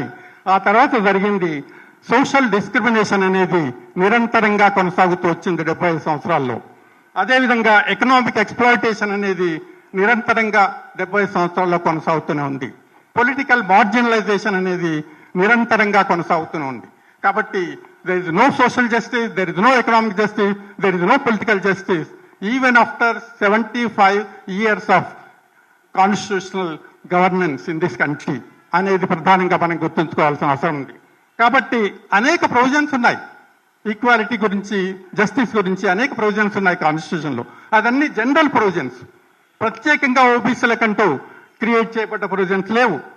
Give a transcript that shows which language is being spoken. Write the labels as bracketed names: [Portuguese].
[Telugu] కానీ ఆ తర్వాత జరిగింది సోషల్ డిస్క్రిమినేషన్ అనేది నిరంతరంగా కొనసాగుతూ వచ్చింది 75 సంవత్సరాల్లో. అదేవిధంగా ఎకనామిక్ ఎక్స్ప్లాయిటేషన్ అనేది నిరంతరంగా 75 సంవత్సరాల్లో కొనసాగుతూనే ఉంది. పొలిటికల్ మార్జినలైజేషన్ అనేది నిరంతరంగా కొనసాగుతూనే ఉంది. కాబట్టి [English] there is no social justice, there is no economic justice, there is no political justice even after 75 years of constitutional governance in this country [Telugu] అనేది ప్రధానంగా మనం గుర్తుంచుకోవాల్సిన అవసరం ఉంది. కాబట్టి అనేక ప్రొవిజన్స్ ఉన్నాయి ఈక్వాలిటీ గురించి, జస్టిస్ గురించి అనేక ప్రొవిజన్స్ ఉన్నాయి కాన్స్టిట్యూషన్లో. అదన్నీ జనరల్ ప్రొవిజన్స్, ప్రత్యేకంగా ఓబీసీలకంటూ క్రియేట్ చేయబడ్డ ప్రొవిజన్స్ లేవు.